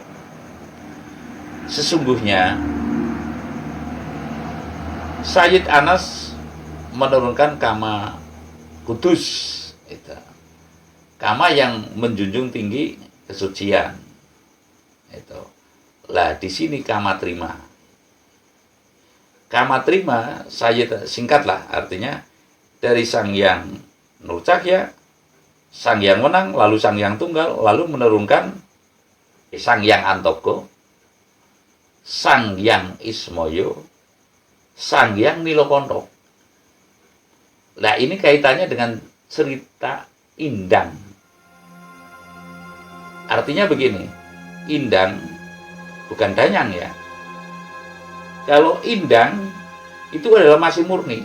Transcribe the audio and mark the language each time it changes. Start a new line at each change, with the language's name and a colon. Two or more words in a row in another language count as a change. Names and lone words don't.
Indonesian: Sesungguhnya Sayyid Anas menurunkan kama kudus itu. Kama yang menjunjung tinggi kesucian. Itu. Lah di sini kama terima. Kama terima Sayyid, singkatlah artinya, dari Sang Hyang Nur Cahya, Sang Hyang Wenang, lalu Sang Hyang Tunggal, lalu menurunkan Sang Hyang Antoko, Sang Hyang Ismoyo, Sang Hyang Nilokonto. Nah ini kaitannya dengan cerita Indang. Artinya begini, Indang bukan Danyang ya. Kalau Indang itu adalah masih murni.